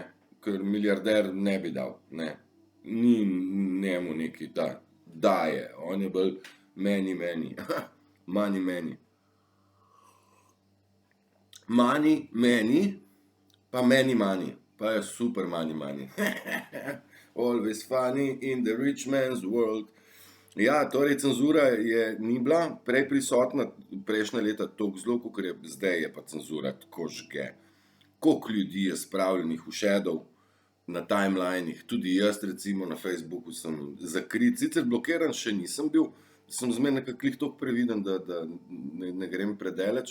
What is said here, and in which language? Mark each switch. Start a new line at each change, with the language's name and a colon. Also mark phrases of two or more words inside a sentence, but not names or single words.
Slovenian: Ker milijarder ne bi dal, ne. Ni njemu neki daje, on je bolj meni, money meni. Money meni, pa meni money, pa je super money.
English: Always funny in the rich man's world.
Slovenian: Ja, torej cenzura ni bila prej prisotna, prejšnja leta toliko zelo, kakor je zdaj, je pa cenzura tako žge. Koliko ljudi je spravljenih v shadow na timelinih, tudi jaz recimo na Facebooku sem zakrit, sicer blokiran še nisem bil, sem zmeraj nekako toliko previden, da ne grem predaleč.